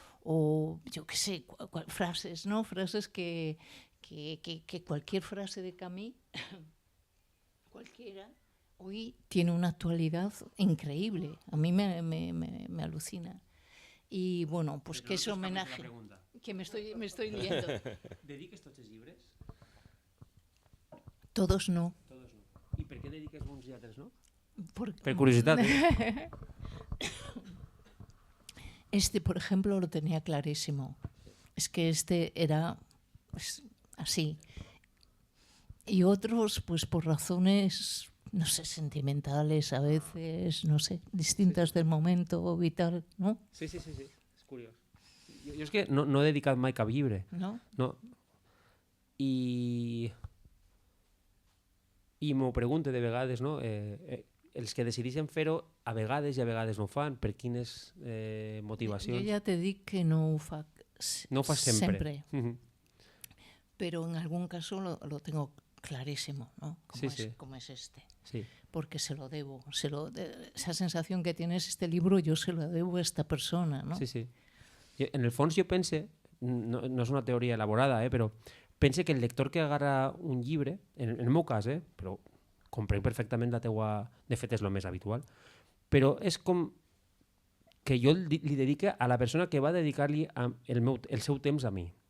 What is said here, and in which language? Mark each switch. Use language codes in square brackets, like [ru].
[es] O yo qué sé, frases, ¿no? Frases que cualquier frase de Camí, cualquiera, hoy tiene una actualidad increíble. A mí me alucina. Y bueno, pues que es homenaje. Que me estoy liando. [ca] ¿Dediques tots els llibres? [es] Todos no. Todos no. [ca] I per què dediques uns i altres no? Per curiositat. [es] Por ejemplo, lo tenía clarísimo. Es que era pues, así. Y otros, pues por razones, no sé, sentimentales a veces, no sé, distintas del momento vital, ¿no? [ca] Sí. És curiós. Jo és que no he dedicat mai cap llibre. No? No. I m'ho pregunto de vegades, no? Els que decideixen fer-ho a vegades i a vegades no ho fan. Per quines motivacions? Jo ja te dic que no ho fa sempre. [es] Pero en algún caso lo tengo clarísimo, ¿no? Como es este. Sí. Porque se lo debo. Esa sensación que tienes este libro, yo se lo debo a esta persona, ¿no? Sí. [ca] En el fons jo pense, no és una teoria elaborada, però pense que el lector que agarra un llibre, en el meu cas, però comprenc perfectament la teua... De fet, és el més habitual, però és com que jo li dedique a la persona que va dedicar-li el seu temps a mi.